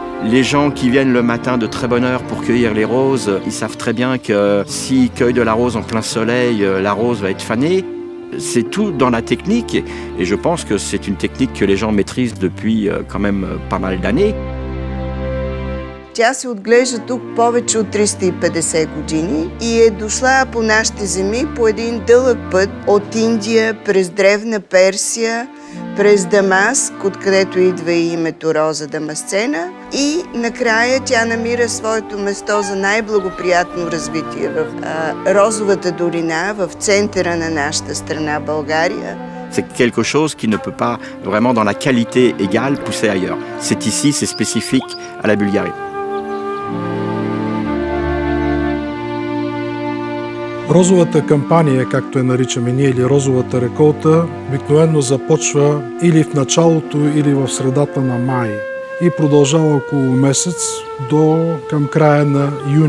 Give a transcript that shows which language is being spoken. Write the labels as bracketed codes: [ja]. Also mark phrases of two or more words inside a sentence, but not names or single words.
[fr] Les gens qui viennent le matin de très bonne heure pour cueillir les roses, ils savent très bien que s'ils cueillent de la rose en plein soleil, la rose va être fanée. C'est tout dans la technique et je pense que c'est une technique que les gens maîtrisent depuis quand même pas mal d'années. [bg] Тя се отглежда тук повече от 350 години и е дошла по нашите земи по един дълъг път от Индия през древна Персия, през Дамаск, откъдето идва и името Роза дамасцена, и накрая тя намира своето место за най-благоприятно развитие в Розовата долина, в центъра на нашата страна България. [fr] C'est quelque chose qui ne peut pas vraiment dans la qualité égale pousser ailleurs. C'est ici, c'est spécifique à la Bulgarie. [bg] Розовата кампания, както я наричаме ние, или розовата реколта, обикновено започва или в началото, или в средата на май и продължава около месец до към края на юни.